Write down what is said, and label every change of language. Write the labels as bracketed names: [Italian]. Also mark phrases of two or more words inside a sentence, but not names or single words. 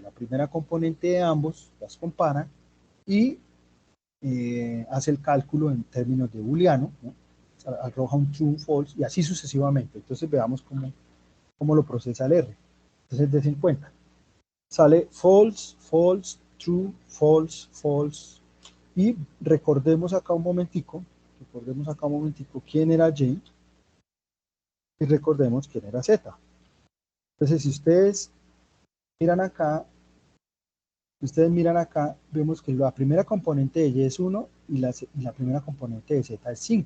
[Spanish] La primera componente de ambos las compara y hace el cálculo en términos de booleano, ¿no? O sea, arroja un true, un false y así sucesivamente. Entonces veamos cómo lo procesa el R. Entonces des en cuenta. [English] Sale false, false, true, false, false. [Spanish] Y recordemos acá un momentico quién era Y y recordemos quién era Z. Entonces, si ustedes miran acá, vemos que la primera componente de Y es 1 y la primera componente de Z es 5.